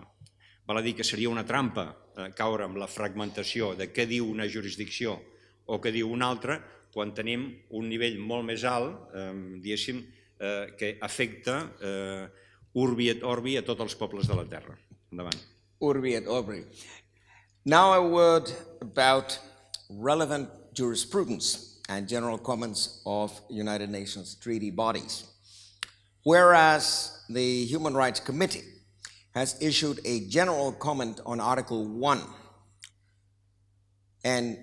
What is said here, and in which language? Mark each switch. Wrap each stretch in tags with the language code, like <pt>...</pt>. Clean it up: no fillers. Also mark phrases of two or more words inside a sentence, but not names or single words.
<ca>Val a dir que seria una trampa caure amb la fragmentació de què diu una jurisdicció o què diu una altra, quan tenim un nivell molt més alt, diguéssim, que afecta</ca> <la>urbi et orbi</la> <ca>a tots els pobles de la Terra. Endavant.</ca> <la>Urbi et orbi.</la> <en>Now a word about relevant jurisprudence and general comments of United Nations treaty bodies. Whereas the Human Rights Committee has issued a general comment on Article 1 and</en>